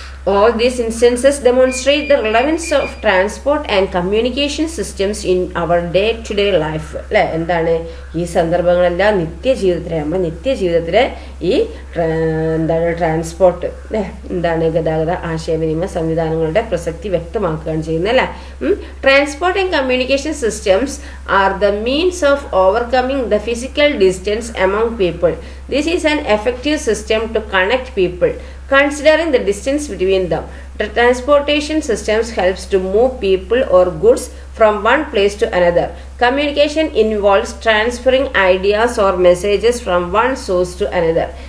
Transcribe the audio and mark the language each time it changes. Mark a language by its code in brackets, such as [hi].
[en] All these instances demonstrate the relevance of transport and communication systems in our day-to-day life. [ml] അല്ലേ, എന്താണ് ഈ സന്ദർഭങ്ങളെല്ലാം നിത്യജീവിതത്തിലെ, നമ്മുടെ നിത്യജീവിതത്തിലെ ഈ എന്താണ് ട്രാൻസ്പോർട്ട് അല്ലേ, എന്താണ് ഗതാഗത ആശയവിനിമയ സംവിധാനങ്ങളുടെ പ്രസക്തി വ്യക്തമാക്കുകയാണ് ചെയ്യുന്നത് അല്ലേ. [en] Transport and communication systems are the means of overcoming the physical distance among people. This is an effective system to connect people, considering the distance between them. The transportation systems helps to move people or goods from one place to another. Communication involves transferring ideas or messages from one source to another.